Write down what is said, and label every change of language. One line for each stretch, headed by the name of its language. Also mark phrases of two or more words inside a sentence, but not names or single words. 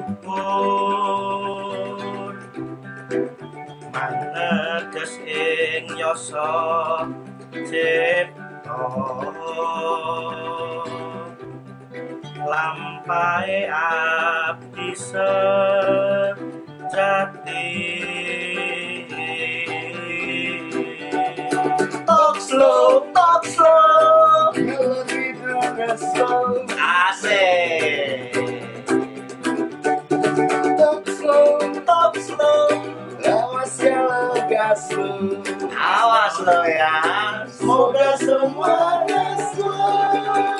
Javanese: luhur maneges ing yasa cipta lampahe abdi sejati.
English: Talk slow,
Indonesian: kalau tidurnya slow. Asik.
English: Talk slow,
Indonesian: awas kalau gak slow. Awas lo ya. Semoga semuanya slow.